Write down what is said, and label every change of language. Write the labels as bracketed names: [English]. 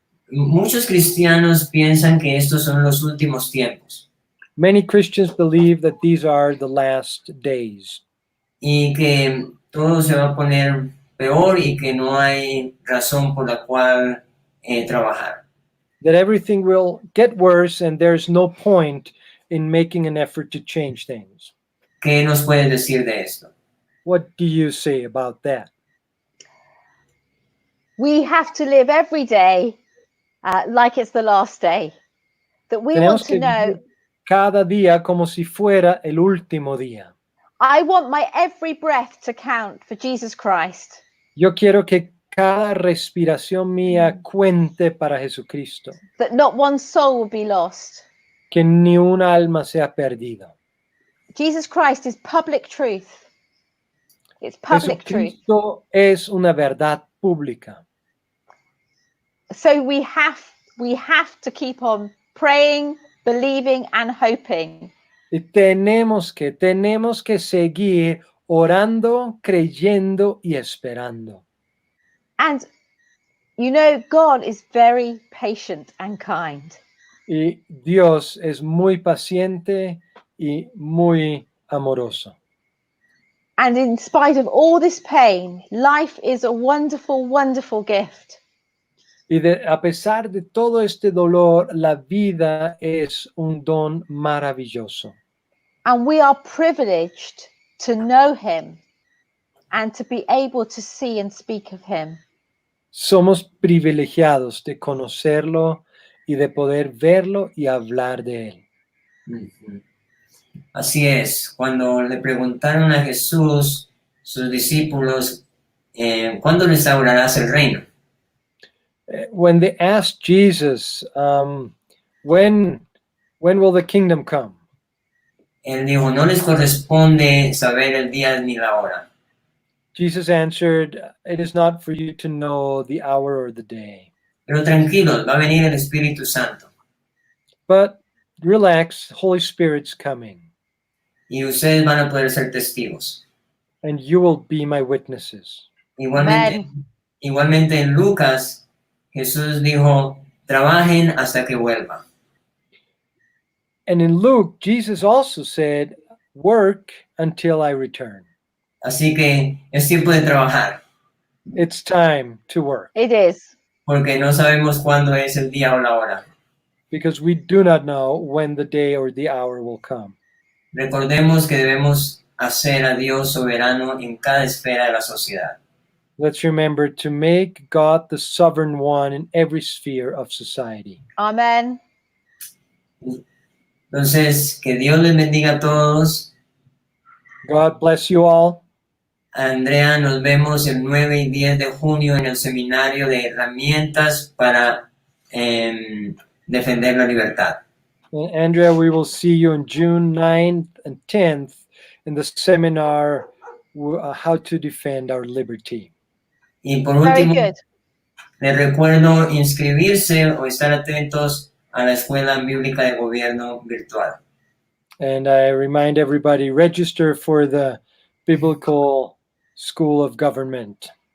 [Spanish] Muchos cristianos piensan que estos son los últimos tiempos. [English] Many Christians believe that these are the last days. [Spanish] Y que todo se va a poner peor y que no hay razón por la cual trabajar. [English] That everything will get worse and there's no point in making an effort to change things. [Spanish] ¿Qué nos puedes decir de esto? [English] What do you say about that? We have to live every day like it's the last day. That we want to know. [Spanish] Cada día como si fuera el último día. [English] I want my every breath to count for Jesus Christ. [Spanish] Yo quiero que cada respiración mía cuente para Jesucristo. [English] That not one soul will be lost. [Spanish] Que ni un alma sea perdida. [English] Jesus Christ is public truth. It's public truth. [Spanish] Jesucristo es una verdad pública. [English] So we have to keep on praying, believing and hoping. [Spanish] Y tenemos que seguir orando, creyendo y esperando. [English] And you know, God is very patient and kind. [Spanish] Y Dios es muy paciente y muy amoroso. [English] And in spite of all this pain, life is a wonderful, wonderful gift. [Spanish] Y a pesar de todo este dolor, la vida es un don maravilloso. [English] And we are privileged to know him and to be able to see and speak of him. [Spanish] Somos privilegiados de conocerlo y de poder verlo y hablar de él. Así es, cuando le preguntaron a Jesús, sus discípulos, ¿cuándo restaurarás el reino? [English] When they asked Jesus, when will the kingdom come? [Spanish] Él dijo, no les corresponde saber el día ni la hora. [English] Jesus answered, it is not for you to know the hour or the day. [Spanish] Pero tranquilos, va a venir el Espíritu Santo. [English] But relax, Holy Spirit's coming. [Spanish] Y ustedes van a poder ser testigos. [English] And you will be my witnesses. [Spanish] Igualmente en Lucas, Jesús dijo, trabajen hasta que vuelva. [English] And in Luke, Jesus also said, work until I return. [Spanish] Así que es tiempo de trabajar. [English] It's time to work. It is. [Spanish] Porque no sabemos cuándo es el día o la hora. [English] Because we do not know when the day or the hour will come. [Spanish] Recordemos que debemos hacer a Dios soberano en cada esfera de la sociedad. [English] Let's remember to make God the sovereign one in every sphere of society. Amen. [Spanish] Entonces, que Dios les bendiga a todos. [English] God bless you all. [Spanish] Andrea, nos vemos el 9 y 10 de junio en el seminario de herramientas para defender la libertad. [English] Andrea, we will see you on June 9th and 10th in the seminar, How to Defend Our Liberty. [Spanish] Y por último, les recuerdo inscribirse o estar atentos a la Escuela Bíblica de Gobierno virtual. [English] And I remind everybody, register for the Biblical School of Government.